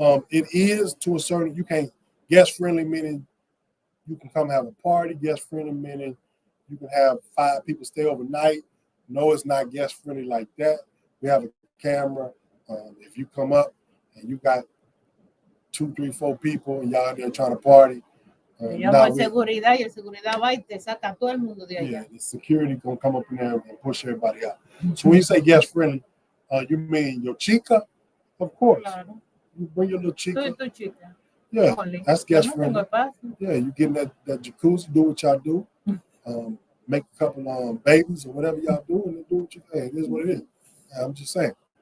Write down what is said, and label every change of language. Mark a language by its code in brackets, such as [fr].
[en] It is to a certain. You can't guest friendly meaning you can come have a party. Guest friendly meaning you can have 5 people stay overnight. No, it's not guest friendly like that. We have a camera. If you come up and you got 2, 3, 4 people and y'all there trying to party. [es] Seguridad, y el seguridad va y te saca todo el mundo de allá. [en] Yeah, the security gonna come up in there and push everybody out. So when you say guest friendly, you mean your chica? Of course. [es] Claro. [en] You bring your little chica. [es] Tu chica. [en] Yeah, Only. that's guest friendly. Yeah, you get in that jacuzzi, do what y'all do. Make a couple babies or whatever y'all do, and do what you think. It is what it is. I'm just saying.